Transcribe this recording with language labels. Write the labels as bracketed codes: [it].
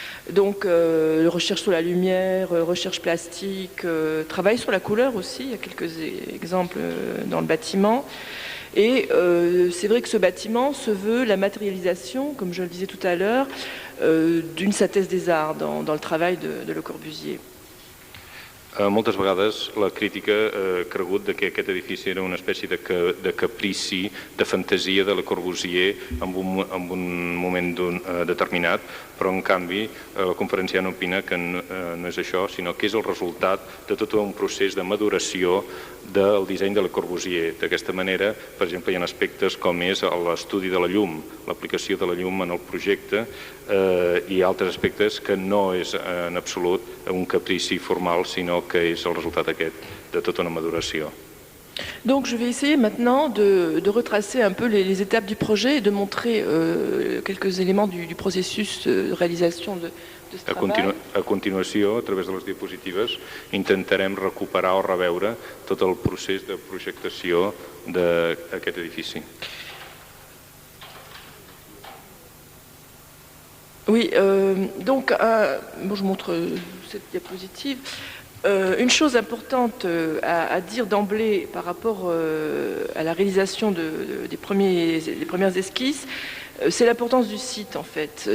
[fr] Donc, recherche sur la lumière, recherche plastique, travail sur la couleur aussi, il y a quelques exemples dans le bâtiment. Et c'est vrai que ce bâtiment se veut la matérialisation, comme je le disais tout à l'heure, d'une synthèse des arts dans le travail de Le Corbusier. [ca] Moltes vegades la crítica ha cregut que aquest edifici era una espècie de caprici, de fantasia de Le Corbusier en un moment determinat, però en canvi la conferenciant opina que no és això, sinó que és el resultat de tot un procés de maduració del disseny de Le Corbusier. D'aquesta manera, per exemple, hi ha aspectes com és l'estudi de la llum, l'aplicació de la llum en el projecte i altres aspectes que no és en absolut un caprici formal, sinó que és el resultat aquest de tota una maduració. [fr] Donc je vais essayer maintenant de retracer un peu les étapes du projet et de montrer quelques éléments du processus de réalisation de ce travail. [ca] A continuació, a través de les diapositives, intentarem recuperar o reveure tot el procés de projectació d'aquest edifici. [fr] Oui, donc je montre cette diapositive. Une chose importante à dire d'emblée par rapport à la réalisation des premières esquisses, c'est l'importance du site en fait.